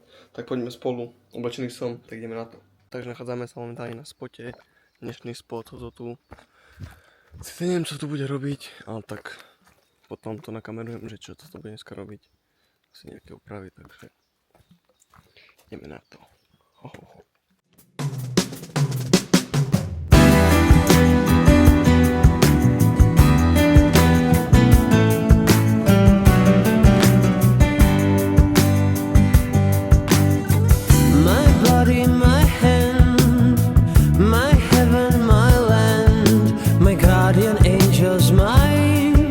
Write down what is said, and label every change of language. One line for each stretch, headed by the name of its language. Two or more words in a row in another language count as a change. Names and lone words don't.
Slovak: Tak poďme spolu, oblečený som, tak ideme na to. Takže nachádzame sa momentálne na spote, dnešný spot, toto tu. Sice neviem, čo tu bude robiť, ale tak potom to nakamerujem, že čo toto bude dneska robiť. Asi nejaké úpravy, takže ideme na to.
English: My body, my hand, my heaven, my land, my guardian angel's mine.